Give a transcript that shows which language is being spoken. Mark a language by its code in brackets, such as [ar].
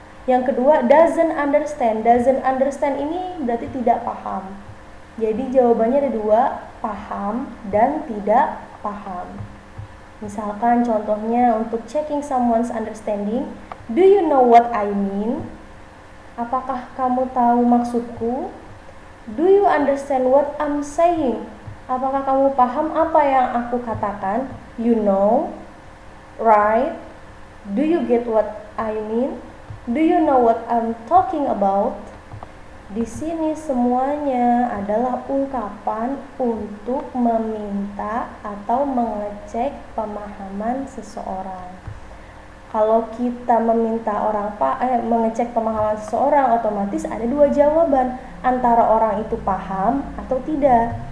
[id] Yang kedua [en] doesn't understand. Doesn't understand [id] ini berarti tidak paham. Jadi jawabannya ada 2, paham dan tidak paham. Misalkan contohnya untuk [en] checking someone's understanding, do you know what I mean? [id] Apakah kamu tahu maksudku? [en] Do you understand what I'm saying? [id] Apakah kamu paham apa yang aku katakan? [en] You know, right? Do you get what I mean? Do you know what I'm talking about? [id] Di sini semuanya adalah ungkapan untuk meminta atau mengecek pemahaman seseorang. Kalau kita meminta mengecek pemahaman seseorang, otomatis ada 2 jawaban, antara orang itu paham atau tidak.